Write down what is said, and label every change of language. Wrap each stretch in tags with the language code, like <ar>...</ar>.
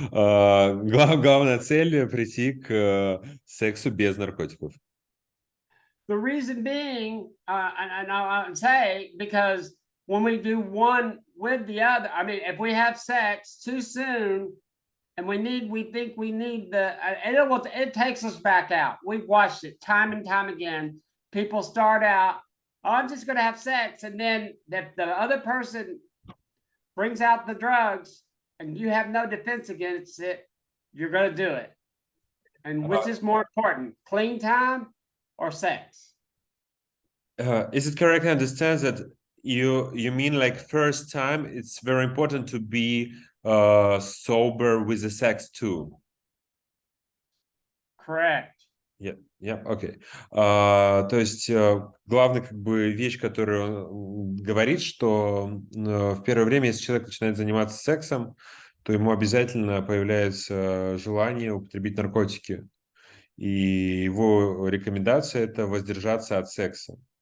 <ru>Главная цель прийти к сексу без наркотиков.</ru> <en>The reason being, and I'll say, because when we do one with the other, I mean, if we have sex too soon, and we think we need it takes us back out. We've watched it time and time again. People start out, oh, I'm just going to have sex. And then the other person brings out the drugs and you have no defense against it, you're going to do it. And which is more important, clean time or sex? Is it correct to understand that You mean like first time it's very important to be sober with the sex too? Correct.</en> <ru>Окей. То есть главная как бы вещь, которую он говорит, что в первое время, если человек начинает заниматься сексом, то ему обязательно появляется желание употребить наркотики. И его рекомендация – это воздержаться от секса.</ru>